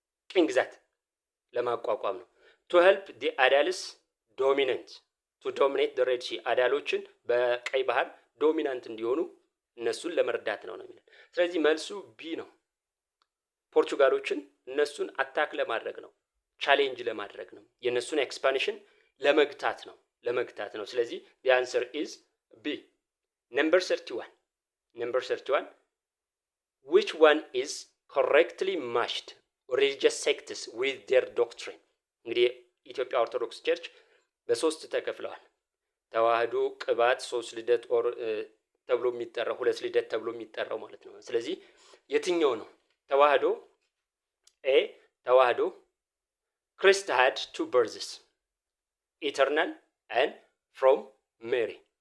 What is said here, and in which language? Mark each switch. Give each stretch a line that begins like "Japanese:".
Amharic: ቅኝ ግዛት ለማቋቋም ነው።
English: to help the Adals dominate the Red Sea
Amharic: አዳሎችን በቀይ ባህር ዶሚናንት እንዲሆኑ እነሱን ለመርዳት ነው የሚለን። ስለዚህ መልሱ ቢ ነው። ፖርቹጋሎችን እነሱን አታክ ለማድረግ ነው፣ ቻሌንጅ ለማድረግ ነው፣ የነሱን ኤክስፓንሽን ለመግታት ነው። ስለዚህ
English: the answer is B. number 31 which one is correctly matched religious sects with their doctrine?
Amharic: እንግዲህ ኢትዮጵያ ኦርቶዶክስ ቸርች በሶስት ተከፍለዋል። ተዋህዶ፣ ቅባት፣ ሶስት ልደት ተብሎ የሚጠራው ሁለት ልደት ተብሎ የሚጠራው ማለት ነው። ስለዚህ የትኛው ነው?
English: ተዋህዶ ተዋህዶ Christ had two births eternal and from Mary